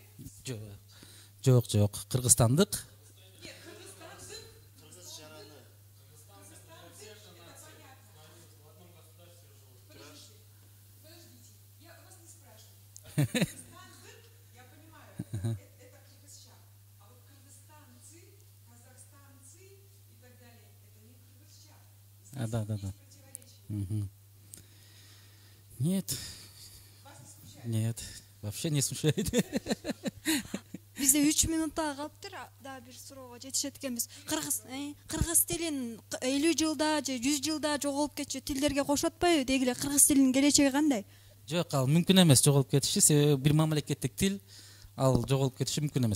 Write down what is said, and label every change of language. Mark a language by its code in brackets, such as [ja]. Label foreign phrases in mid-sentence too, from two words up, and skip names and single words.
[ky] Жок, кыргызстандык. Нет, кыргызстандык. Кыргыз жараны. Кыргызстандык, [ru] это понятно. В одном государстве живут. Подождите, я вас не спрашиваю. Кыргызстандык, я понимаю, это кыргызча. А вот кыргызстанцы, казахстанцы и так далее, это не кыргызча. Да. Нет, вообще не смущает. [ky] Бизде 3 минутта калыптыр, да бир суроого жетишет экенбиз. Кыргыз тилин 50 жылда же 100 жылда жоголуп кетчү тилдерге кошуп атпайбы? Деги эле кыргыз тилинин келечеги кандай? Жок, ал мүмкүн эмес жоголуп кетиши, себеби бир мамлекеттик тил ал жоголуп кетиши мүмкүн эмес.